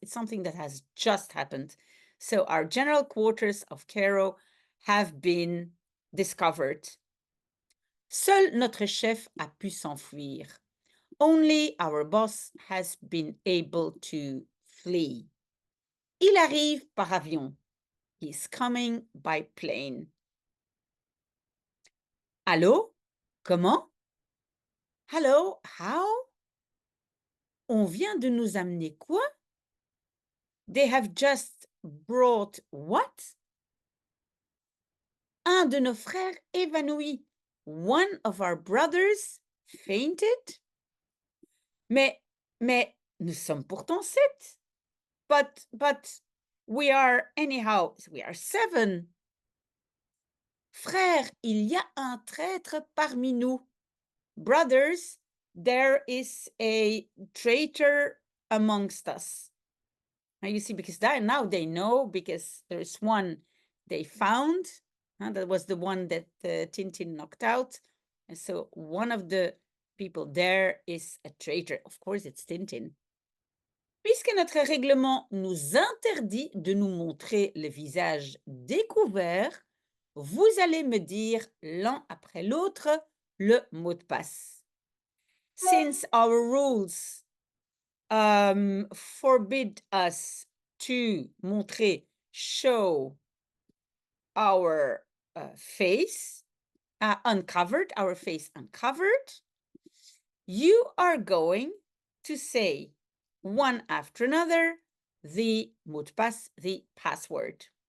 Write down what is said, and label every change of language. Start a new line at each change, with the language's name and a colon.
English: It's something that has just happened. So our general quarters of Cairo have been discovered.
French: Seul notre chef a pu s'enfuir.
English: Only our boss has been able to flee.
French: Il arrive par avion.
English: He's coming by plane.
French: Allô? Comment?
English: Hello, how?
French: On vient de nous amener quoi?
English: They have just brought what?
French: Un de nos frères évanoui.
English: One of our brothers fainted?
French: Mais nous sommes pourtant 7.
English: But we are anyhow, we are 7.
French: Frères, il y a un traître parmi nous.
English: Brothers, there is a traitor amongst us. Now you see, because now they know, because there's one they found. That was the one that Tintin knocked out. And so one of the people there is a traitor. Of course, it's Tintin.
French: Puisque notre règlement nous interdit de nous montrer le visage découvert, vous allez me dire l'un après l'autre le mot de passe.
English: Since our rules forbid us to montrer, show our face uncovered, our face uncovered, you are going to say one after another the mot de passe, the password.